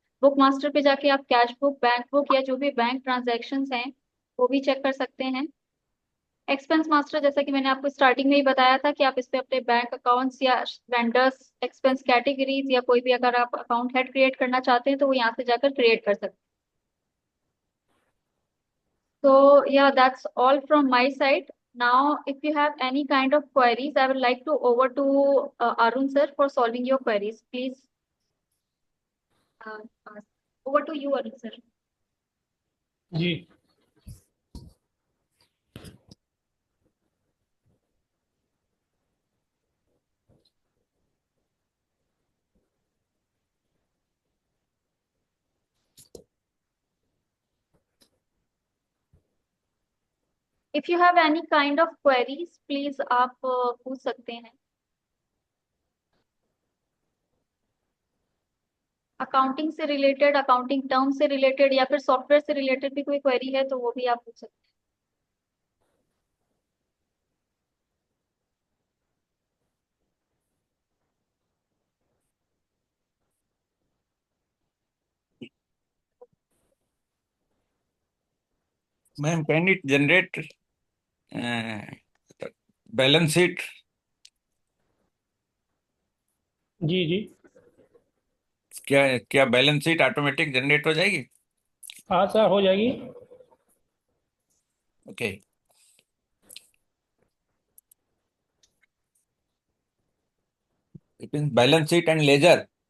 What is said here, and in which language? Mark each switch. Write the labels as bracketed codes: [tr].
[hi] Book master पे जाके आप कैश बुक, बैंक बुक या जो भी बैंक ट्रांजैक्शंस हैं वो भी चेक कर सकते हैं। एक्सपेंस मास्टर, जैसा कि मैंने आपको स्टार्टिंग में ही बताया था कि आप इस पे अपने बैंक अकाउंट्स या वेंडर्स एक्सपेंस कैटेगरीज या कोई भी अगर आप अकाउंट हेड क्रिएट करना चाहते हैं तो वो यहाँ से जाकर क्रिएट कर सकते हैं। [en] So yeah, that's all from my side. Now, if you have any kind of queries, I would like to over to Arun sir for solving your queries. Please, uh, ask. Over to you, Arun sir. [hi] Ji. [en] If you have any kind of queries, please [hi] आप पूछ सकते हैं। Accounting से related, accounting term से related या फिर software से related भी कोई क्वेरी है तो वो भी आप पूछ सकते हैं। [en] Ma'am, can it generate balance sheet? [hi] जी जी। क्या क्या बैलेंस शीट ऑटोमेटिक जनरेट हो जाएगी? हाँ सर, हो जाएगी। [en] Okay. Balance sheet and ledger